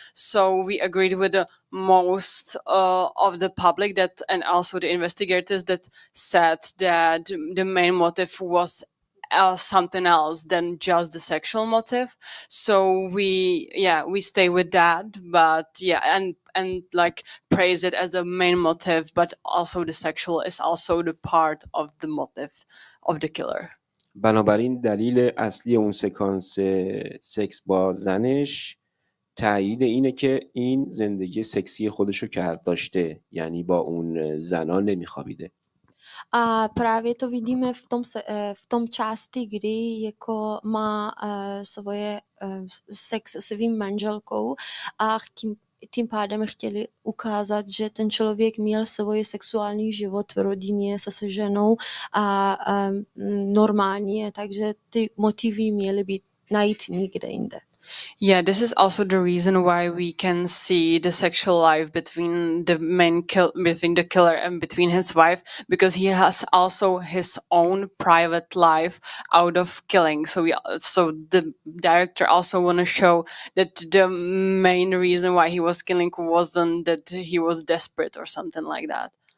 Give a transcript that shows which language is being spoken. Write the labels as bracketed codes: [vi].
[en] So we agreed with the most of the public that, and also the investigators that said that the main motive was something else than just the sexual motive. So we stay with that, but and like praise it as the main motive, but also the sexual is also the part of the motive of the killer. [fa] بنابراین دلیل اصلی اون سکانس سکس با زنش تایید اینه که این زندگی سکسی خودشو داشته، یعنی با اون زنا نمیخوابیده. [cs] A právě to vidíme v tom části, kdy jako má svoje sex se svým manželkou a tím pádem chtěli ukázat, že ten člověk měl svůj sexuální život v rodině se ženou a normálně, takže ty motivy měly být najít nikde jinde. [en] Yeah, this is also the reason why we can see the sexual life between between the killer and between his wife, because he has also his own private life out of killing. So the director also want to show that the main reason why he was killing wasn't that he was desperate or something like that.